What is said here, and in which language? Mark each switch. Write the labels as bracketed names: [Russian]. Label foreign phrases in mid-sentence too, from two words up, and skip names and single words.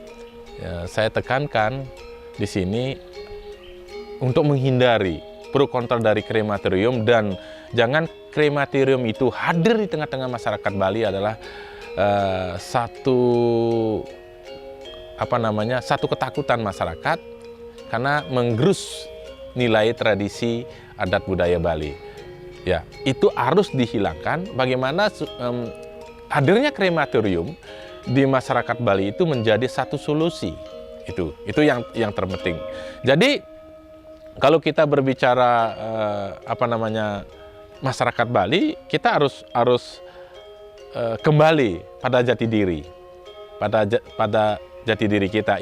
[Indonesian] Saya tekankan di sini untuk menghindari pro kontra dari krematorium, dan jangan krematorium itu hadir di tengah-tengah masyarakat Bali adalah satu ketakutan masyarakat karena menggerus nilai tradisi adat budaya Bali. Ya, itu harus dihilangkan. Bagaimana hadirnya krematorium di masyarakat Bali itu menjadi satu solusi. Itu yang terpenting. Jadi kalau kita berbicara masyarakat Bali, kita harus kembali pada jati diri, pada jati diri kita.